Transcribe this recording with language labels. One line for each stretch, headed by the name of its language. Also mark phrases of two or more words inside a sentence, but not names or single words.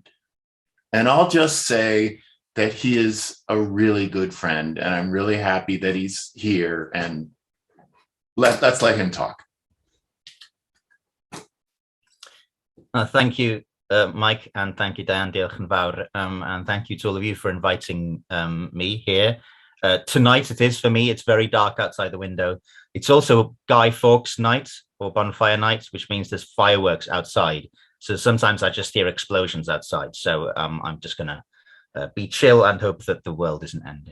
English: And I'll just say that he is a really good friend, and I'm really happy that he's here, and let's let him talk. Thank you, Mike, and thank you, Diane.
Welsh: Diolch yn fawr,
English: and thank you to all of you for inviting me here. Tonight it is for me. It's very dark outside the window. It's also Guy Fawkes night or bonfire night, which means there's fireworks outside. So sometimes I just hear explosions outside. So I'm just going to be chill and hope that the world isn't ending.